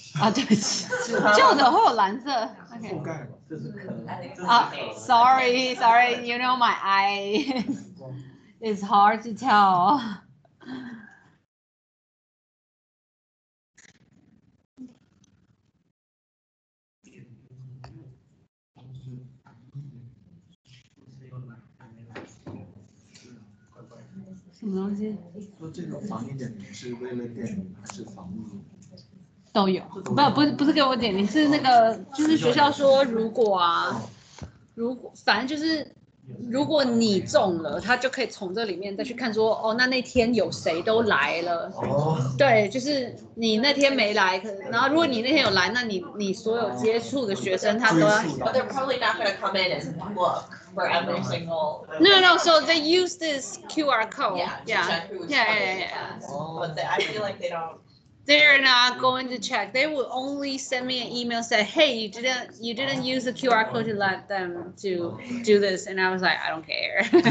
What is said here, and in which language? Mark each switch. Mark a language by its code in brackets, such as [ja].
[zh] 啊，对不起，旧的会有蓝色。 [en] OK。 [zh] 这是壳。 [en] 啊 ，sorry, you know my eye is hard to tell. [zh] 什么东西？说这个防疫点名是为了点名还是防疫？都有，不是给我点名，是那个就是学校说如果反正就是如果你中了，他就可以从这里面再去看说哦，那天有谁都来了。对，就是你那天没来，然后如果你那天有来，那你所有接触的学生他都要。 [en] But they're probably not going to come in and look for every single. No. So they use this QR code. Yeah. To check who's Yeah. But I feel like they don't. They're not going to check. They will only send me an email say, "Hey, you didn't use the QR code to let them to do this," and I was like, "I don't care."